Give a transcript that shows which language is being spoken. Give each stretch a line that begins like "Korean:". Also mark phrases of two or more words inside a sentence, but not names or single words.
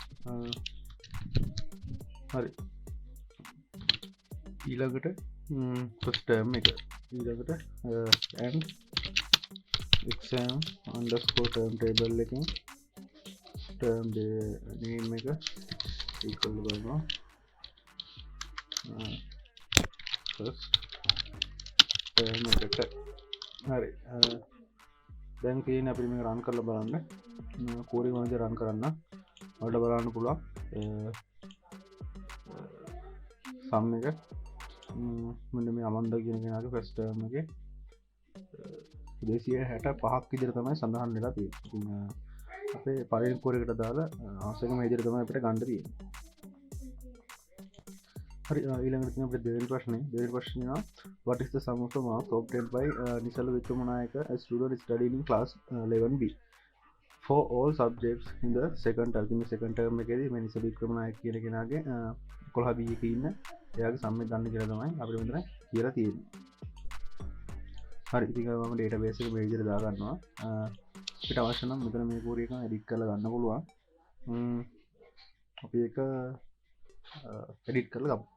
Sinhala: හරි ඊළඟට
English: first term
Sinhala: එක ඊළඟට
English: and exam underscore term table
Sinhala: එකෙන්
English: term name
Sinhala: එක
English: equal to
Sinhala: බලනවා
English: first term
Sinhala: එකට. හරි දැන් තියෙන අපි මේක run කරලා බලන්න. කෝඩ් එක මම run කරන්න. ඔයාලට බලන්න පුළුවන් sum එක මෙන්න මේ අමන්දා කියන කෙනාගේ
English: first term
Sinhala: එකේ 265ක් විදිහට තමයි සඳහන් වෙලා තියෙන්නේ. ඉතින් අපේ පළවෙනි කෝඩ් එකට දාලා අවශ්‍යම විදිහට තමයි අපිට ගන්න තියෙන්නේ. හරි ඊළඟට තියෙන අපේ දෙවෙනි ප්‍රශ්නේ
English: what is the sum of the marks obtained by Nisala Vikramanayaka a student studying in class 11B for all subjects in the second term.
Sinhala: මේ
English: second term
Sinhala: එකේදී මේ Nisala Vikramanayaka කියන කෙනාගේ 11 B එකේ ඉන්න එයාගේ sum එක ගන්න කියලා තමයි අපිට මෙතන කියලා තියෙන්නේ. හරි ඉතින් මම database එක මේ විදිහට දා ගන්නවා. අපිට අවශ්‍ය නම් මෙතන මේ query එක edit කරලා ගන්න පුළුවන්. අපි ඒක edit කරලා ගමු.